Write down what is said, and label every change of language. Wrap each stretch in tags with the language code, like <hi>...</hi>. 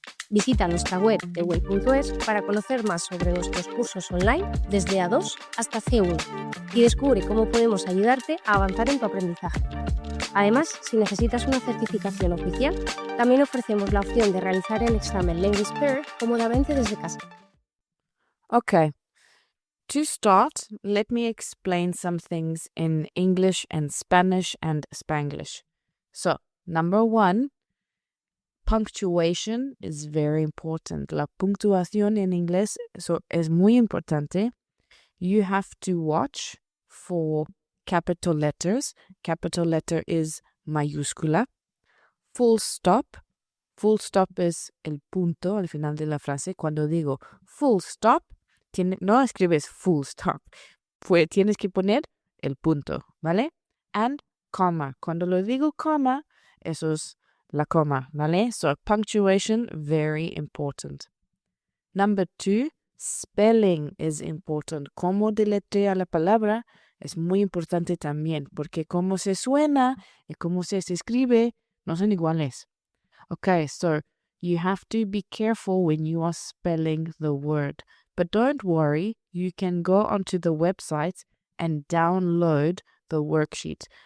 <es>Visita nuestra web theway.es para conocer más sobre nuestros cursos online desde A2 hasta C1 y descubre cómo podemos ayudarte a avanzar en tu aprendizaje. Además, si necesitas una certificación oficial, también ofrecemos la opción de realizar el examen Language Pair cómodamente desde casa.</es> <en>Okay, to start, let me explain some things in English and Spanish and Spanglish. So, number one, punctuation is very important.</en> <es>La puntuación en inglés es muy importante.</es> <en>You have to watch for capital letters. Capital letter is mayúscula. Full stop.</en> <es>Full stop es el punto al final de la frase. Cuando digo full stop, no escribes full stop. Tienes que poner el punto, ¿vale? And comma. Cuando lo digo comma, eso es la coma, ¿vale?</es> <en>So punctuation, very important. Number two, spelling is important.</en> <es>Cómo deletrea la palabra es muy importante también, porque cómo se suena y cómo se escribe no son iguales.</es> <en>Okay, so you have to be careful when you are spelling the word. But don't worry, you can go onto the website and download the worksheet.</en>